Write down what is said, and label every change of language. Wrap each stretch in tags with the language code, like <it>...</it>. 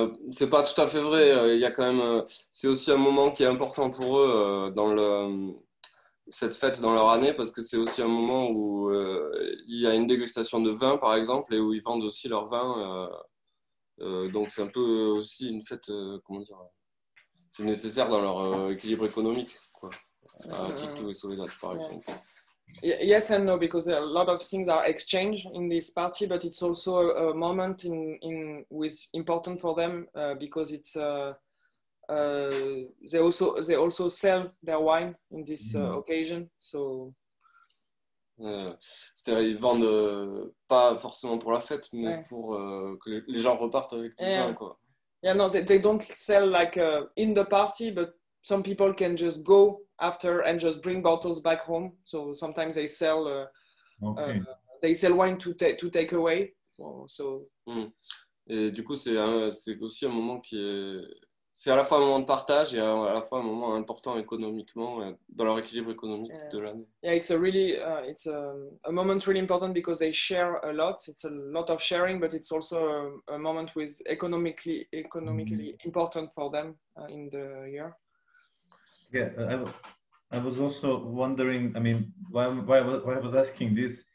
<fr>C'est pas tout à fait vrai. Il y a quand même, c'est aussi un moment qui est important pour eux dans cette fête dans leur année parce que c'est aussi un moment où il y a une dégustation de vin, par exemple, et où ils vendent aussi leur vin. Donc c'est un peu aussi une fête, comment dire, c'est nécessaire dans leur équilibre économique, quoi. Tito et Soledad, par exemple.</fr> <en>Yes and no, because a lot of things are exchanged in this party, but it's also a moment with important for them because it's they also sell their wine in this occasion. So</en> <fr>c'est-à-dire ils vendent pas forcément pour la fête, mais pour que les gens repartent avec du vin, quoi.</fr> <en>Yeah, no, they don't sell like in the party, but some people can just go after and just bring bottles back home. So sometimes they sell wine to take away. So.</en> <fr>Et du coup, c'est aussi un moment c'est à la fois un moment de partage et à la fois un moment important économiquement dans leur équilibre économique de l'année.</fr> <en>Yeah, it's a moment really important because they share a lot. It's a lot of sharing, but it's also a moment with economically important for them in the year. Yeah, I was also wondering. I mean, why I was asking this?</en>